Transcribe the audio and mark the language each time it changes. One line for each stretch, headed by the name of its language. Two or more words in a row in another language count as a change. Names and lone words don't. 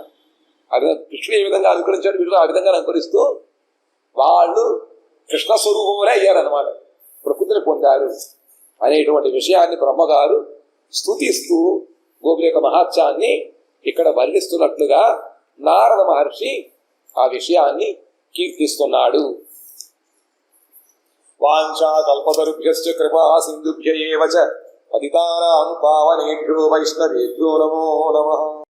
Telugu: అది కృష్ణుడు ఏ విధంగా అనుకరించాడు వీళ్ళు ఆ విధంగా అనుకరిస్తూ వాళ్ళు కృష్ణ స్వరూపములే అయ్యారన్నమాట, ప్రకృతిని పొందారు అనేటువంటి విషయాన్ని బ్రహ్మగారు స్తుతిస్తూ గోపుల యొక్క మహాత్యాన్ని ఇక్కడ వర్ణిస్తున్నట్లుగా నారద మహర్షి ఆ విషయాన్ని కీర్తిస్తున్నాడు.
Sanskrit: వాంఛా కల్పతరుభ్యశ్చ కృపా సింధుభ్య ఏవ చ పతితానాం పావనేభ్యో వైష్ణవేభ్యో నమో నమః.